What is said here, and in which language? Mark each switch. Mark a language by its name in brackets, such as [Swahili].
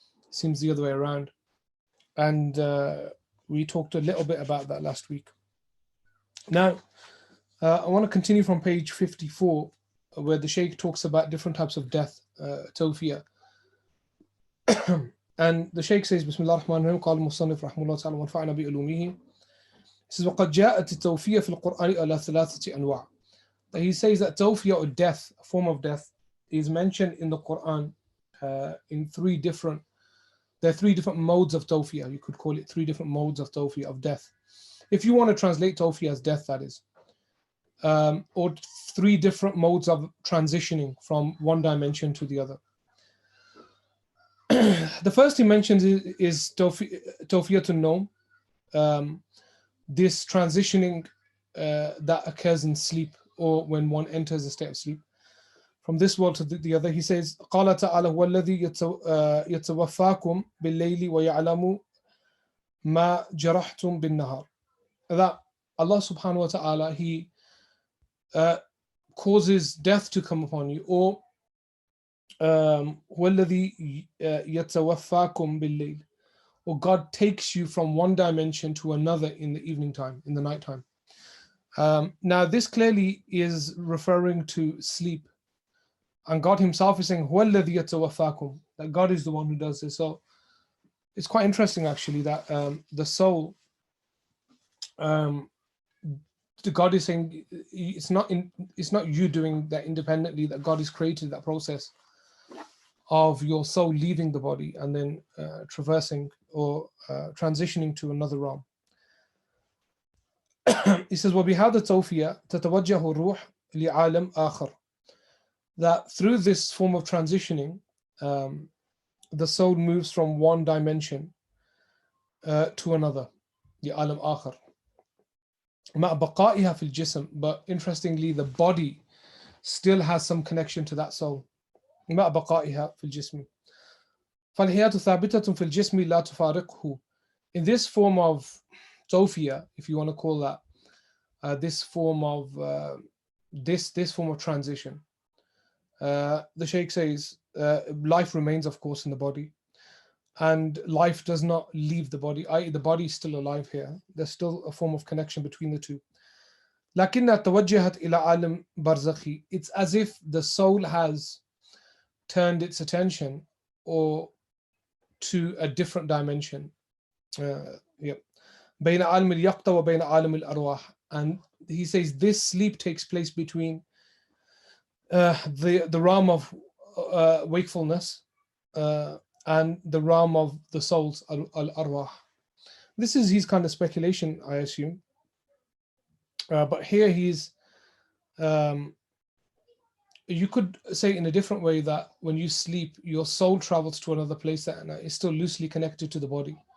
[English] Seems the other way around. And we talked a little bit about that last week. Now, I want to continue from page 54, where the Shaykh talks about different types of death, tawfiyah. And the Shaykh says, [Arabic] Bismillah ar-Rahman ar-Rahim, قال المصنف رحمه الله تعالى وانفعنا بعلومه. [English] He says, [Arabic] وقد جاءت التوفية في القرآن على ثلاثة أنواع. [English] He says that tawfiyah, or death, a form of death, is mentioned in the Quran in there are three different modes of tawfiyah. You could call it three different modes of tawfiyah, of death. If you want to translate tawfiyah as death, that is. Or three different modes of transitioning from one dimension to the other. The first he mentions is tawfiyah to know, this transitioning that occurs in sleep, or when one enters a state of sleep from this world to the other. He says, [Arabic] قال تعالى هو الذي يتوفاكم بالليل ويعلم ما جرحتم بالنهار. [English] That Allah subhanahu wa ta'ala, He causes death to come upon you, or [Arabic] هو الذي يتوفاكم بالليل, [English] or God takes you from one dimension to another in the evening time, in the night time. Now this clearly is referring to sleep, and God Himself is saying [Arabic] هو الذي يتوفاكم, [English] that God is the one who does this. So it's quite interesting actually that the soul, God is saying it's not you doing that independently, that God has created that process of your soul leaving the body and then traversing or transitioning to another realm. He says, [Arabic] وَبِهَذَا التَّوْفِيَةِ تَتَوَجَّهُ الرُّوحُ لِعَالَمٍ آخَرٍ. [English] That through this form of transitioning, the soul moves from one dimension to another, [Arabic] لِعَالَمٍ آخَرٍ. مَعَ بَقَائِهَا فِي الْجِسْمِ. [English] But interestingly, the body still has some connection to that soul. [Arabic] مع بقائها في الجسم فالحياة ثابتة في الجسم لا تفارقه. [English] In this form of tawfiyah, if you want to call that, this form of transition, the Shaykh says life remains, of course, in the body, and life does not leave the body, i.e. the body is still alive here. There's still a form of connection between the two. [Arabic] لكنها توجهت إلى عالم برزخي. [English] It's as if the soul has turned its attention to a different dimension. [Arabic] بين عالم اليقظة وبين عالم الأرواح. [English] And he says this sleep takes place between the realm of wakefulness and the realm of the souls, al-arwah. This is his kind of speculation, I assume. But here he's you could say in a different way that when you sleep, your soul travels to another place and is still loosely connected to the body.